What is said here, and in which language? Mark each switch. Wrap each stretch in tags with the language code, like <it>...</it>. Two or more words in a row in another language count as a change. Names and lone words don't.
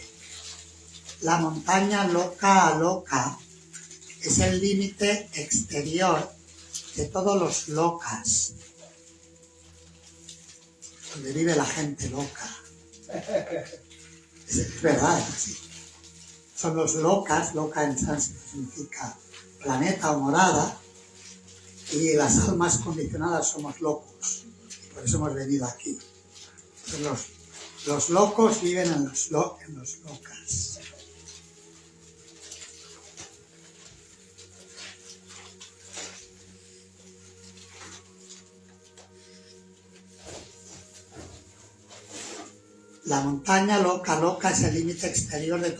<es>La montaña Loka Aloka es el límite exterior de todos los lokas, donde vive la gente loca. Es verdad, es así. Son los lokas, loka en sánscrito significa planeta o morada, y las almas condicionadas somos locos. Por eso hemos venido aquí. Entonces los locos viven en los lokas. La montaña Loka Loka es el límite exterior de</es>